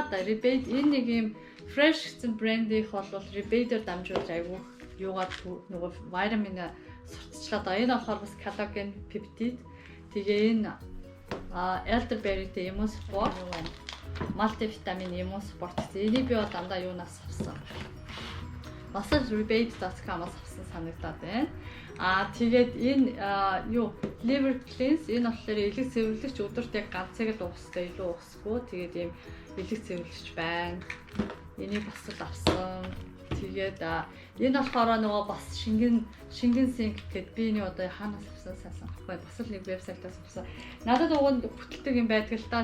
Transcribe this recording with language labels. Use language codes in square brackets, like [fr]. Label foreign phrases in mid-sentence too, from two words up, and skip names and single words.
[mn] Rebate энэ нэг юм fresh гэсэн брэндийнх бол rebate-ээр дамжуулж айгүй юугаад нөгөө витамин сурталчлаад энэ болохоор бас [en] collagen peptide. [mn] Тэгээ энэ elderberry-тэй [en] Immune Sport multivitamin Immune Sport [mn] гэсэн. Энийг би бол дандаа юунаас авсан. Бас rebate.com-аас авсан санагдаад байна. Тэгээд энэ [en] liver cleanse [mn] энэ болохоор элэг цэвэрлэгч өдөрт яг ганцыг л уух хэрэгтэй, илүү уусгүй. Тэгээд ийм элэг цэвэрлэгч байна. Энийг бас л авсан. Тэгээд энэ болохоор нөгөө бас шингэн sync гэдэг би энэ одоо хаанаас авсан санахгүй. Бас л нэг вебсайтаас авсан. Надад уг хөтэлдэг юм байдаг л та.